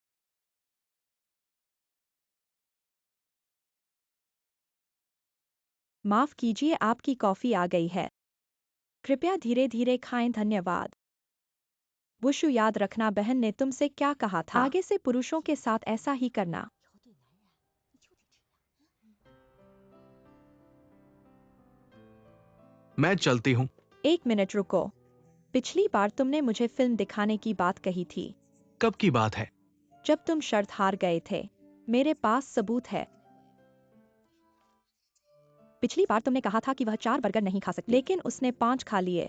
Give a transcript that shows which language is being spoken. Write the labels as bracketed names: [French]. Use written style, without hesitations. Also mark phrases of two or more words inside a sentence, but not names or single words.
[Hindi] माफ कीजिए, आपकी कॉफी आ गई है। कृपया धीरे धीरे खाएं, धन्यवाद। वुशु, याद रखना, बहन ने तुमसे क्या कहा था, आगे से पुरुषों के साथ ऐसा ही करना। [Chinese] 以后对男人你就得这样。 [Hindi] मैं चलती हूँ। 1 मिनट रुको। पिछली बार तुमने मुझे फिल्म दिखाने की बात कही थी। कब की बात है? जब तुम शर्त हार गए थे। मेरे पास सबूत है। पिछली बार तुमने कहा था कि वह 4 बर्गर नहीं खा सकती, लेकिन उसने 5 खा लिए।